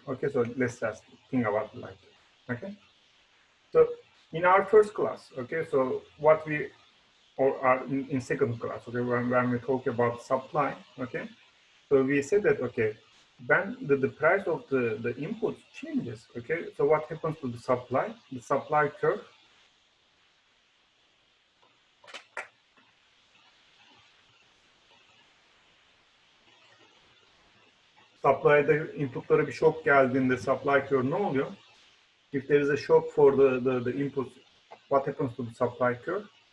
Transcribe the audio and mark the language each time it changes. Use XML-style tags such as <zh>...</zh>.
<en>Okay, so let's just think about it like that. Okay, so in our first class, okay, so what we, or are in second class, okay, when we talk about supply, okay, so we said that, okay, when the price of the input changes, okay, so what happens to the supply? The supply curve,</en> <tr>supply'da inputlara bir şok geldiğinde supply curve ne oluyor?</tr> <en>If there is a shock for the input, what happens to the supply curve?</en>